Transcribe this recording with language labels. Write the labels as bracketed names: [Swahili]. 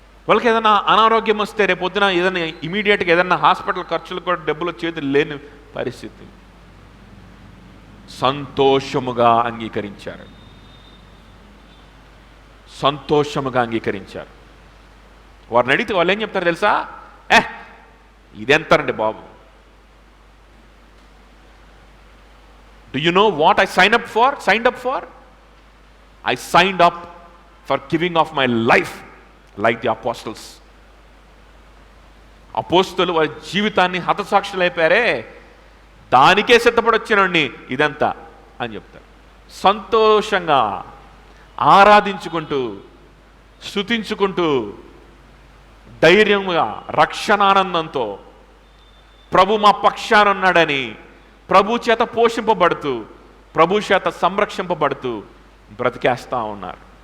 [Telugu] వాళ్ళకి ఏదైనా అనారోగ్యం వస్తే రేపు పొద్దున ఏదైనా ఇమీడియట్గా ఏదైనా హాస్పిటల్ ఖర్చులు కూడా డబ్బులు చేతులు లేని పరిస్థితి. సంతోషముగా అంగీకరించారు, సంతోషముగా అంగీకరించారు. వారిని అడిగితే వాళ్ళు ఏం చెప్తారు తెలుసా? ఇదెంతరండి బాబు, [English] do you know what I signed up for? I signed up for giving of my life like the apostles. [Telugu] అపోస్తలు వారి జీవితాన్ని హతసాక్షులైపోయారే, దానికే సిద్ధపడొచ్చినండి ఇదంతా అని చెప్తారు. సంతోషంగా ఆరాధించుకుంటూ స్తుతించుకుంటూ ధైర్యంగా రక్షణానందంతో ప్రభు మా పక్షాన ఉన్నాడని ప్రభు చేత పోషింపబడుతూ ప్రభు చేత సంరక్షింపబడుతూ బ్రతికేస్తూ ఉన్నారు.